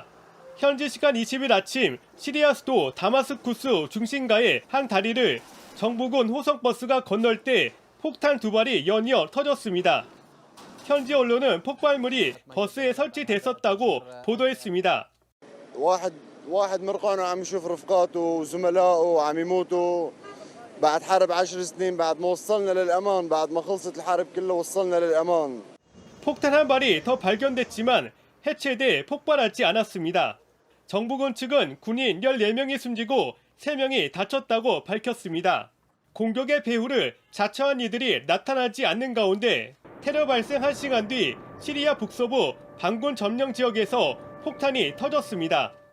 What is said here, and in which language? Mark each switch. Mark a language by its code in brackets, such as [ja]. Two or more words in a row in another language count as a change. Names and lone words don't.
[ko] 현지 시간 20일 아침 시리아 수도 다마스쿠스 중심가의 한 다리를 정부군 호성버스가 건널 때 폭탄 2발이 연이어 터졌습니다. 현지 언론은 폭발물이 버스에 설치됐었다고 보도했습니다. [ar] واحد مرقان عم يشوف رفقاته وزملائه وعم يموتوا بعد حرب 10 سنين بعد ما وصلنا للأمان بعد ما خلصت الحرب كلها وصلنا للأمان. [ko] 폭탄 한 발이 더 발견됐지만 해체돼 폭발하지 않았습니다. 정부군 측은 군인 14명이 숨지고 3명이 다쳤다고 밝혔습니다. 공격의 배후를 자처한 이들이 나타나지 않는 가운데 테러 발생 1시간 뒤 시리아 북서부 반군 점령 지역에서 폭탄이 터졌습니다.